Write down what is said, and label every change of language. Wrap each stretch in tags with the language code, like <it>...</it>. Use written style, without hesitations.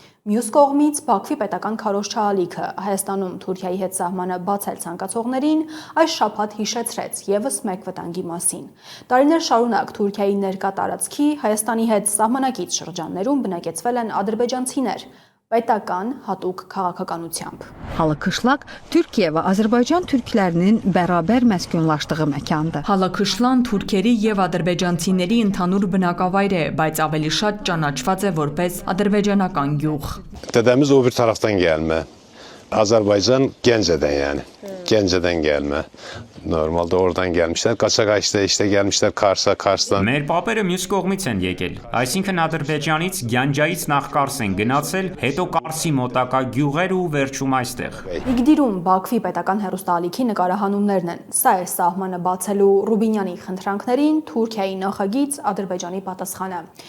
<hy>Մյուս կողմից Բաքվի պետական քարոզչալիքը Հայաստանում Թուրքիայի հետ սահմանը բացել ցանկացողներին այս շաբաթ հիշեցրեց եւս մեկ վտանգի մասին։ Տարիներ շարունակ Թուրքիայի ներկա տարածքի Հայաստանի հետ սահմանակից շրջաններում բնակեցվել են ադրբեջանցիներ, պետական հատուկ քաղաքականությամբ։</hy> <tr>Halakışlak Türkiye ve Azerbaycan Türklerinin beraber məskunlaşdığı məkandır.</tr> <hy>Halakışlan Թուրքերի եւ ադրբեջանցիների ընդհանուր բնակավայր է, բայց ավելի շատ ճանաչված է որպես ադրբեջանական գյուղ։</hy> <tr>Dedemiz o bir taraftan gelme. Azerbaycan Gence'den yani. Gence'den gelme. Normalde oradan gelmişler. Kaçak işte gelmişler Kars'tan.</tr> <hy>Մեր պապերը մյուս կողմից են եկել։ Այսինքն Ադրբեջանից Գյանջայից նախ Կարս են գնացել, հետո Կարսի մոտակա գյուղեր ու վերջում այստեղ։ Իգդիրում Բաքվի պետական հեռուստաալիքի նկարահանումներն են։ Սա է սահմանը բացելու Ռուբինյանի խնդրանքներին Թուրքիայի նախագիծ Ադրբեջանի պատասխանը։</hy>